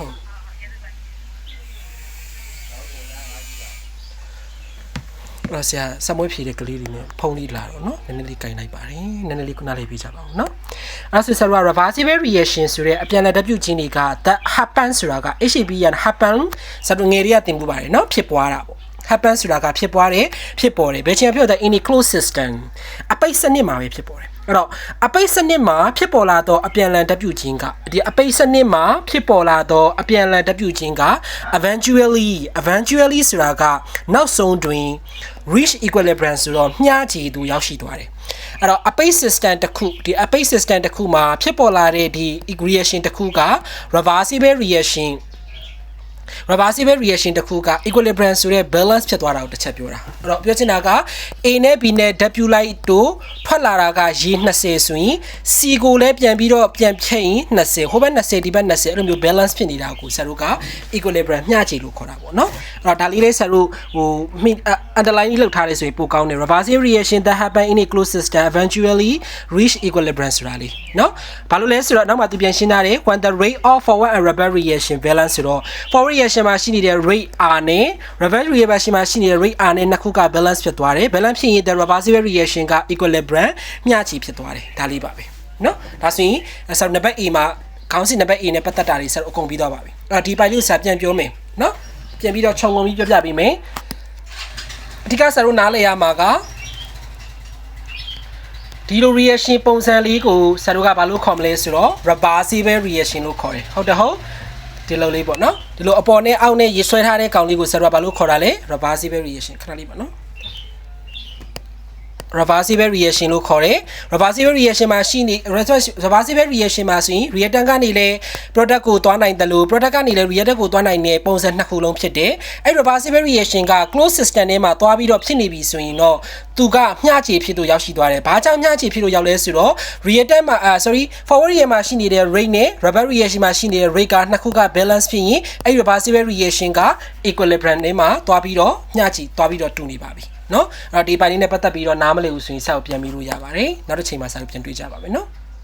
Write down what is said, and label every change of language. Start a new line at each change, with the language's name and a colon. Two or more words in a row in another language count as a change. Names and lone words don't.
Burmese: ဆရာစမွေးဖြေတဲ့ကလေးတွေနဲ့ဖုန်းလေးလာတော့เนาะနည်းနည်းလေးကင်လိုက်ပါတယ်နည်းနည်းလေးခုနလေးပြကြပါဦးเนาะအဲ့ဆိုဆရာက
English: reversible reaction
Burmese: ဆိုတဲ့အပြန်အလှန်ဓာတ်ပြု ခြင်းတွေက
English: that happen
Burmese: ဆိုတာက
English: HAPN happen
Burmese: ဆိုတော့ငယ်တွေကသင်ပူပါတယ်เนาะဖြစ်ပွားတာပေါ့ happen ဆိုတာကဖြစ်ပေါ်တယ်ဘယ်ချိန်ဖြစ်တဲ့ in
English: a closed system
Burmese: အပိတ်စနစ်မှာပဲဖြစ်ပေါ်တယ်အဲ့တော့အပိတ်စနစ်မှာဖြစ်ပေါ်လာတော့အပြန်အလှန်ဓာတ်ပြုခြင်းကဒီအပိတ်စနစ်မှာဖြစ်ပေါ်လာတော့အပြန်အလှန်ဓာတ်ပြုခြင်းက eventually ဆိုတာကနောက်ဆုံးတွင်
English: reach equilibrium
Burmese: ဆိုတော့မျှခြေသူရောက်ရှိသွားတယ်အဲ့တော့အပိတ် system တစ်ခုဒီအပိတ် system တစ်ခုမှာဖြစ်ပေါ်လာတဲ့ဒီ reaction တစ်ခုက
English: reversible reaction
Burmese: တစ်ခုက equilibrium ဆိုတဲ့ balance ဖြစ်သွားတာကိုတစ်ချက်ပြောတာအဲ့တော့ပြောချင်တာက A နဲ့ B နဲ့ W လိုက်တို့ထွက်လာတာကရေ20ဆိုရင် C ကိုလည်းပြန်ပြီးတော့ပြန်ဖြည့်ရင်20ဟိုဘက်20ဒီဘက်20အဲ့လို မျိုး balance ဖြစ်နေတာကိုဆရာတို့က equilibrium မျှခြေလို့ခေါ်တာပေါ့နော်အဲ့တော့ဒါလေးလေးဆရာတို့underline လောက်ထားတယ်ဆိုရင်ပိုကောင်းတယ်
English: reversible reaction that happen in a closed system eventually reach equilibrium
Burmese: ဆိုတာလေးနော်ဘာလို့လဲဆိုတော့နောက်မှသူပြန်ရှင်းထားတယ်
English: when the rate of forward and reverse reaction balance
Burmese: ဆိုတော့
English: forward reaction
Burmese: မှာရှိနေတဲ့
English: rate R
Burmese: နဲ့
English: reverse reaction
Burmese: မှာရှိနေတဲ့
English: rate R
Burmese: နဲ့နှစ်ခုက balance ဖြစ်သွားတယ် balance ဖြစ်ရင်
English: the reversible reaction
Burmese: က equilibrium မျှခြေဖြစ်သွားတယ်ဒါလေးပါပဲเนาะဒါဆိုရင်ဆရာနံပါတ် A မှာခေါင်းစဉ်နံပါတ် A နဲ့ပတ်သက်တာတွေဆရာအကုန်ပြီးသွားပါပြီအဲ့တော့ဒီပိုင်လေးဆရာပြန်ပြောမယ်เนาะပြန်ပြီးတော့ခြုံငုံပြီးပြပေးမယ်အဓိကဆရာတို့နားလည်ရမှာက ဒီလို reaction ပုံစံလေးကိုဆရာတို့ကဘာလို့ခေါ်မလဲဆိုတော့
English: reversible reaction
Burmese: လို့ခေါ်တယ်ဟုတ်တယ်ဟုတ်ဒီလိုလေးပေါ့နော်ဒီလိုအပေါ်နဲ့အောက်နဲ့ရေဆွဲထားတဲ့ကောင်လေးကိုဆရာတို့ကဘာလို့ခေါ်တာလဲ reversible reaction ခဏလေးပါနော်
English: reversible reaction
Burmese: လို့ခေါ်တယ်
English: reversible reaction
Burmese: မှာရှိနေ
English: reversible reaction
Burmese: မှာဆိုရင် reactant ကနေလည်း product ကိုသွားနိုင်တယ်လို့ product ကနေလည်း reactant ကိုသွားနိုင်တဲ့ပုံစံနှစ်ခုလုံးဖြစ်တယ်အဲ့
English: reversible reaction
Burmese: က
English: closed system
Burmese: ထဲမှာသွားပြီးတော့ဖြစ်နေပြီဆိုရင်တော့သူကမျှခြေဖြစ်လို့ရောက်ရှိသွားတယ်ဘာကြောင့်မျှခြေဖြစ်လို့ရောက်လဲဆိုတော့ reactant မှာ
English: forward reaction
Burmese: မှာရှိနေတဲ့ rate နဲ့
English: reverse reaction
Burmese: မှာရှိနေတဲ့ rate ကနှစ်ခုက balance ဖြစ်ရင်အဲ့
English: reversible reaction
Burmese: က equilibrium ထဲမှာသွားပြီးတော့မျှခြေသွားပြီးတော့တူနေပါပြီเนาะအဲ့တော့ဒီပိုင်းလေးနဲ့ပတ်သက်ပြီးတော့နားမလည်ဘူးဆိုရင်ဆက်ကိုပြန်ပြီးလို့ရပါတယ်နောက်တစ်ချိန်မှာဆက်ကိုပြန်တွေ့ကြပါမယ်เนาะ